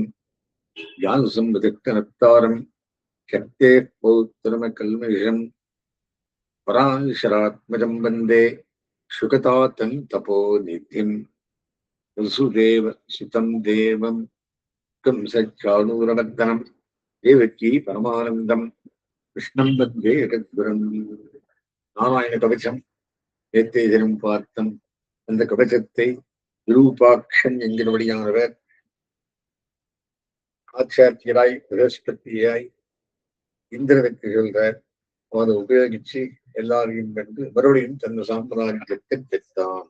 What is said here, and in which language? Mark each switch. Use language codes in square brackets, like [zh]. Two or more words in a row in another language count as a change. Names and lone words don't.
[sa] ज्ञानसम्पदक्तनत्तारम् शक्तेः पौत्रमकल्मषम् पराशरात्मजम् वन्दे शुकतातम् तपोनिधिम्। वसुदेव सुतम् देवम् कंसचाणूरमर्दनम् देवकी परमानन्दम् कृष्णम् वन्दे जगद्गुरुम्। [ta] நாராயண கவசம் நேத்தே தினம் பார்த்தம். அந்த கவசத்தை விரூபாக்ஷன் என்கிறபடியானவர் ஆச்சாரியராய் பிரகஸ்பதியாய் இந்திரனுக்கு சொல்றார். அவனை உபயோகிச்சு எல்லாரையும் கண்டு மறுபடியும் தன் சாம்ராஜ்யத்தை பெற்றான்.